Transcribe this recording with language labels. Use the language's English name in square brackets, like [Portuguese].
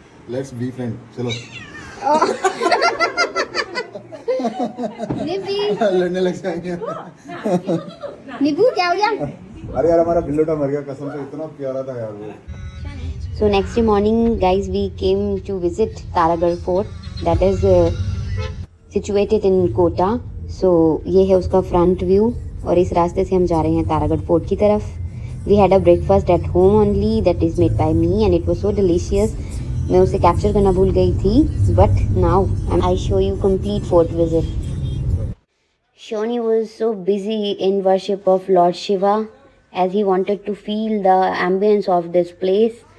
[English] Let's be friend. चलो [Hindi] निब्बी लड़ने लग जाएंगे। निब्बू क्या हो गया? अरे यार हमारा बिल्लोटा मर गया कसम से, इतना प्यारा था यार वो। [English] So next morning guys we came to visit Taragarh Fort that is situated in Kota. [Hindi] So ये है उसका front view और इस रास्ते से हम जा रहे हैं तारागढ़ फोर्ट की तरफ। [English] We had a breakfast at home only that is made by me and it was so delicious. [Hindi] मैं उसे कैप्चर करना भूल गई थी [English] but now I show you complete fort visit. Shoni was so busy in worship of Lord Shiva as he wanted to feel the ambience of this place.